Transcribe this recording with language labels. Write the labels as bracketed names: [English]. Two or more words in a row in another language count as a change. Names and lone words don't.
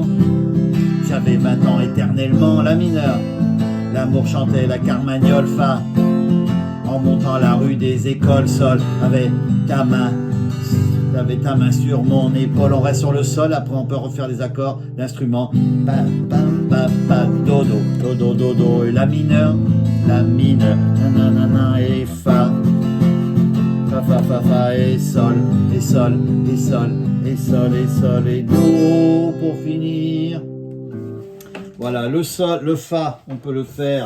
[French] J'avais 20 ans éternellement, la mineure. L'amour chantait la carmagnole, fa. En montant la rue des écoles, sol. Avec ta main, t'avais ta main sur mon épaule. On reste sur le sol, après on peut refaire les accords d'instruments. Pa, pa, pa, pa, do, do, do, do, do, do. Et la mineure, nanana, et fa. Fa, fa, fa, fa, et sol, et sol, et sol, et sol, et sol, et do, pour finir. Voilà, le sol, le fa, on peut le faire.